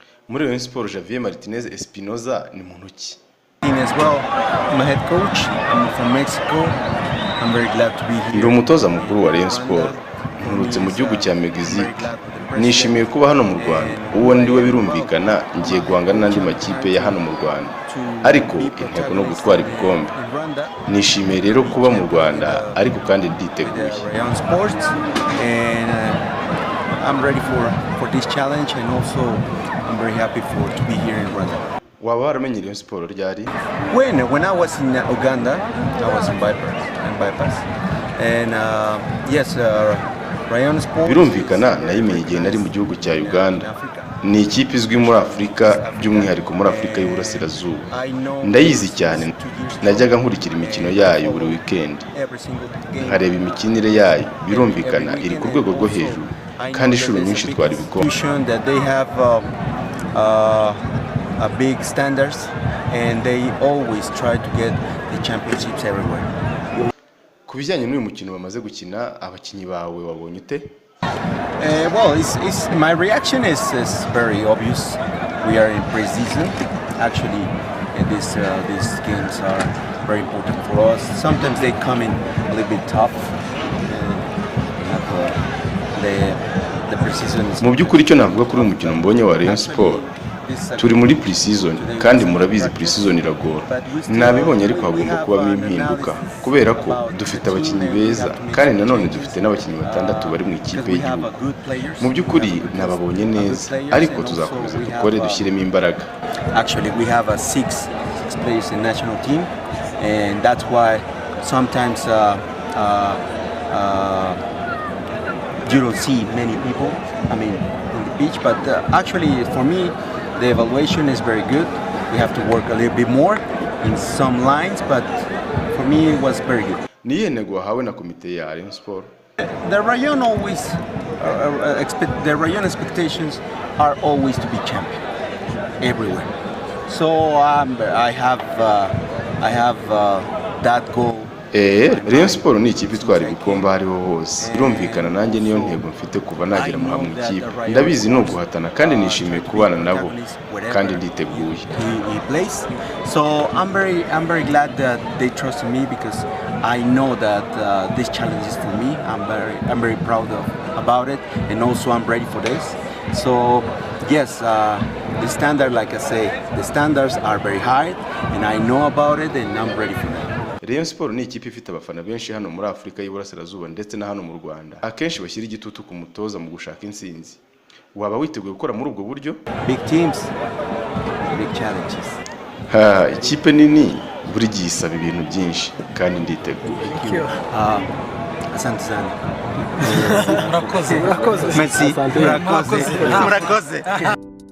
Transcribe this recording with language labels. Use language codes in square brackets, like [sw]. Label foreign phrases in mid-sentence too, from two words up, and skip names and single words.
[rw] Muri Rayon Sport Javier Martinez Espinoza ni muntu ki? [en] As well, I'm a head coach. I'm from Mexico. I'm very glad to be here. [rw] Ndi umutoza mukuru wa Rayon Sport. Nturutse mu gihugu cya Mexique. Nishimiye kuba hano mu Rwanda. Uwo ndiwe birumvikana ngiye guhangana n'andi makipe ya hano mu Rwanda. Ariko intego no gutwara ibikombe. Nishimiye rero kuba mu Rwanda ariko kandi nditeguye. [en] Rayon Sport and I'm ready for this challenge and also I'm very happy to be here in Rwanda. [rw] Waba waramenye Rayon Sport ryari? [en] When I was in Uganda, I was in bypass. And yes, Rayon Sport. [rw] Birumvikana nayimenye igihe nari mu gihugu cya Uganda. Ni ikipe izwi muri Afurika by'umwihariko muri Afurika y'Uburasirazuba. Ndayizi cyane. Najyaga nkurikira imikino yayo buri weekend. Nkareba imikinire yayo. Birumvikana iri ku rwego rwo hejuru. Kandi inshuro nyinshi twari ibikombe. [en] A big standards and they always try to get the championships everywhere. [rw] Ku bijyanye n'uyu mukino bamaze gukina abakinyi bawe wabonye ute? [en] Well, my reaction is very obvious. We are in pre-season. Actually, these games are very important for us. Sometimes they come in a little bit tough. The pre-season. [rw] Mu by'ukuri cyo navuga kuri umukino mbonye wa Rayon Sport. Turi muri pre-season kandi murabizi pre-season iragora. Nabibonye ariko hagomba kubamo impinduka kubera ko dufite abakinyi beza kandi nanone dufite n'abakinyi batandatu bari mu ikipe y'igihugu. Mu by'ukuri nababonye neza ariko tuzakomeza dukore dushyiremo imbaraga. [en] Actually we have 6 players in national team and that's why sometimes you don't see many people in the pitch, but actually for me the evaluation is very good. We have to work a little bit more in some lines, but for me it was very good. [rw] Niye ntego wahawe na komite ya Rayon Sport? [en] The Rayon always the Rayon expectations are always to be champion everywhere. So I have that goal. [rw] Rayon Sport ni ikipe itwara ibikombe hariho hose. Birumvikana nanjye niyo ntego mfite kuva nagera mu ikipe. Ndabizi no guhatana kandi nishimiye kubana nabo kandi nditeguye. [en] So I'm very glad that they trust me because I know that this challenge is for me. I'm very proud about it and also I'm ready for this. So yes, the standard, like I say, the standards are very high and I know about it and I'm ready for that. [rw] Rayon Sport ni ikipe ifite abafana benshi hano muri Afurika y'Uburasirazuba ndetse na hano mu Rwanda. Akenshi bashyira igitutu ku mutoza mu gushaka intsinzi. Waba witeguye gukora muri ubwo buryo? [en] Big teams, big challenges. [rw] Ikipe nini buri gihe isaba ibintu byinshi kandi nditeguye. [sw] Asante sana. [rw] Murakoze. Merci. Murakoze.